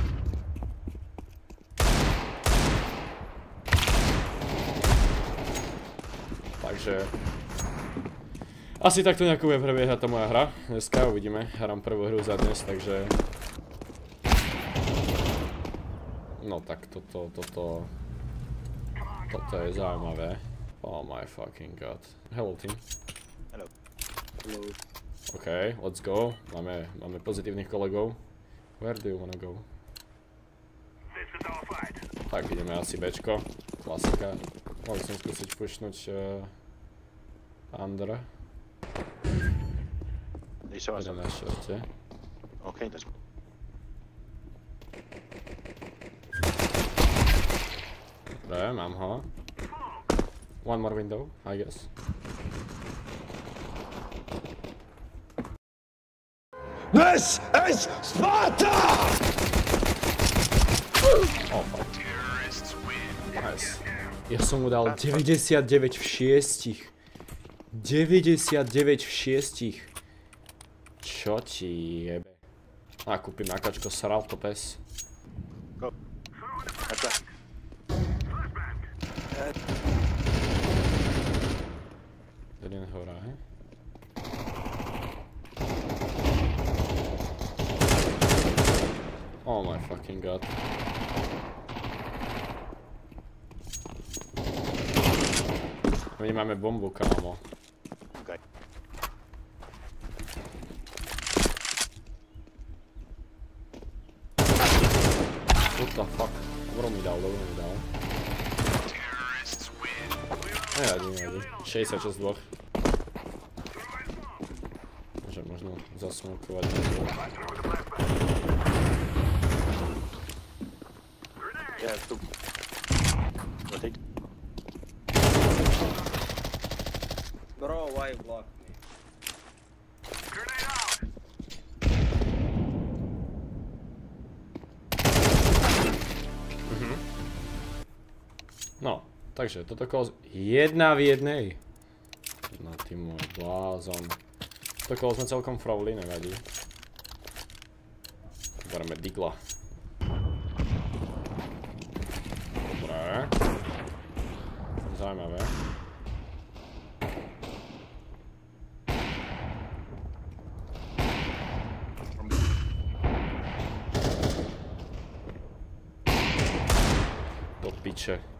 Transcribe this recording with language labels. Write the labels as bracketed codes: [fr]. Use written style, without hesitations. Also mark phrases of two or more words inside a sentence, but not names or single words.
[sk] Takže asi takto nejako bude prebiehať tá moja hra. Dneska uvidíme, hrám prvú hru za dnes, takže no tak toto je zaujímavé. [en] Oh my fucking god. Hello team. Hello. OK, let's go. [sk] Máme pozitívnych kolegov. [en] Where do you wanna go? [sk] Tak ideme asi Bčko. Klasika. Mohli som skúsiť pushnúť Under. Idem na šorte. [en] OK, let's go. [sk] Dobre, mám ho. [en] One more window, I guess. This is Sparta! Oh, fuck. Nice. [sk] Ja som mu dal 99 v 6. 99 v 6. Čo ti jebe? A kúpim nakačko, sral to pes. Go. Jeden hora, he? [en] Oh my fucking god. [sk] My máme bombu, kámo. Okay. [en] What the fuck? [sk] Dobro mi dal. Nevadí. 66 dvoch. Môžem možno zasmokovať. Yeah, tu. Rotate. [en] Bro, why you block me? [sk] No, takže toto kolo jedna v jednej. No ty môj blázon. Toto kolo sme celkom frovli, nevadí. Bereme digla. Dobre. Zaujímavé. Do piče.